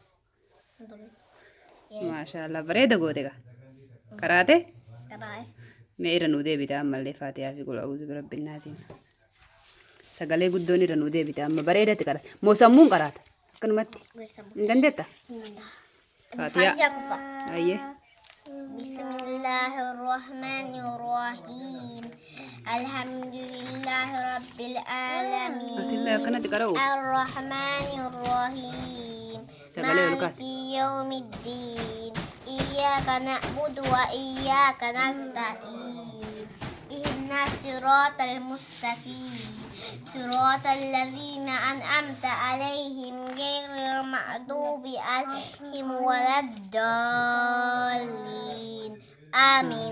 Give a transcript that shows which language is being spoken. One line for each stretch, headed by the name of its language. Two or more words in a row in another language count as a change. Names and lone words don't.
Oromo: Maashaallah bareeda goote gaa. Karaate. Mee irra nuu deebita ammallee Faatihaa fi
Arabic: قل أعوذ برب الناس.
Oromo: Sagalee guddoon irra nuu deebita amma bareedatti qaraata. Moo sammuun qaraata? Akkanumatti. Hin dandeetta? Faatihaa. Ayyee.
Arabic: بسم الله الرحمن الرحيم الحمد لله رب العالمين الرحمن الرحيم مالك يوم الدين إياك نعبد وإياك نستعين اهدنا الصراط المستقيم صراط الذين أنعمت عليهم غير المغضوب عليهم ولا الضالين آمين.